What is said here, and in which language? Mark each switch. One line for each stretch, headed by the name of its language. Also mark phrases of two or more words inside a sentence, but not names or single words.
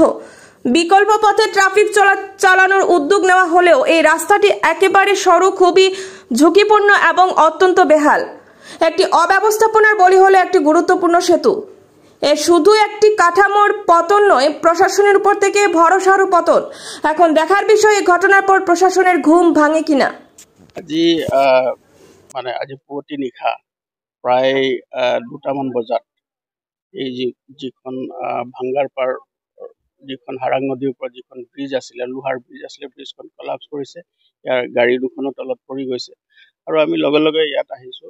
Bangla: বিকল্প পথে ট্রাফিক চালানোর উদ্যোগ নেওয়া হলেও এই রাস্তাটি একেবারে সরু, খুবই ঝুঁকিপূর্ণ এবং অত্যন্ত বেহাল। একটি অব্যবস্থাপনার বলি হলো একটি গুরুত্বপূর্ণ সেতু। এ শুধু একটি কাঠামোর পতন নয়, প্রশাসনের উপর থেকে ভরসারও পতন। এখন দেখার বিষয়, এই ঘটনার পর প্রশাসনের ঘুম ভাঙে কিনা।
Assamese: আজি পুৱতি নিশা প্ৰায় 2টামান বজাত এই যিখন ভাঙ্গাৰপাৰ, যিখন হাৰাং নদীৰ ওপৰত যিখন ব্ৰিজ আছিলে, লোহাৰ ব্ৰিজ আছিলে, ব্ৰিজখন কলাপছ কৰিছে। ইয়াৰ গাড়ী দুখনো তলত পৰি গৈছে আৰু আমি লগে লগে ইয়াত আহিছোঁ।